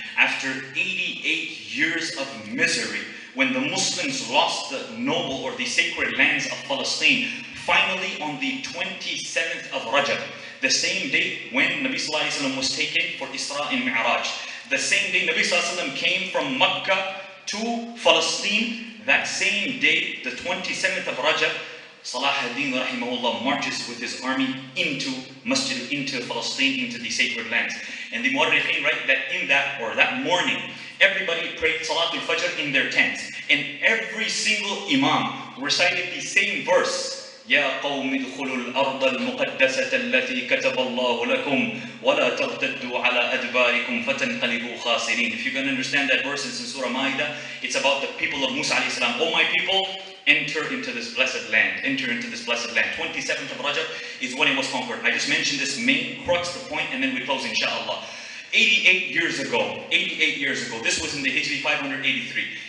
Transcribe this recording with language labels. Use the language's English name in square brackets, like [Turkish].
[English] After 88 years of misery, when the Muslims lost the noble or the sacred lands of Palestine, finally on the 27th of Rajab, the same day when Nabi Sallallahu Alaihi Wasallam was taken for Isra and Mi'raj, the same day Nabi Sallallahu Alaihi Wasallam came from Mecca to Palestine, that same day, the 27th of Rajab, Salahuddin rahimahullah marches with his army into Palestine, into the sacred lands. And the Mu'arrikhin write that in that morning, everybody prayed Salatul Fajr in their tents. And every single Imam recited the same verse. [Arabic] يا قوم ادخلوا الأرض المقدسة التي كتب الله لكم ولا ترتدوا على أدباركم فتنقلبوا خاسرين. [English] If you can understand that verse, it's in Surah Ma'idah. It's about the people of Musa alayhi salam. Oh my people, enter into this blessed land. Enter into this blessed land. 27th of Rajab is when it was conquered. I just mentioned this main crux, the point, and then we close inshallah. 88 years ago, this was in the Hijri 583.